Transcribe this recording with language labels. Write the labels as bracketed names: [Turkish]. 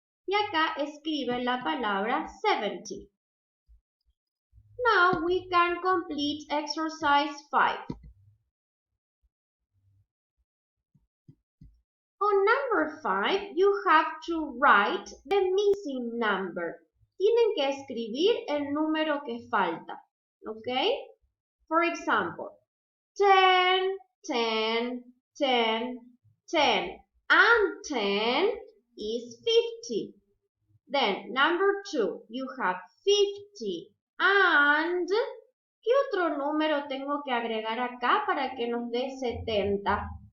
[Spanish] Y acá escribe la palabra 70. [English] Now we can complete exercise 5. On number 5, you have to write the missing number. [Spanish] Tienen que escribir el número que falta. [English] Okay? For example, 10, 10, 10, 10. And 10 is 50. Then, number 2, you have 50 and... [Spanish] ¿Qué otro número tengo que agregar acá para que nos dé 70?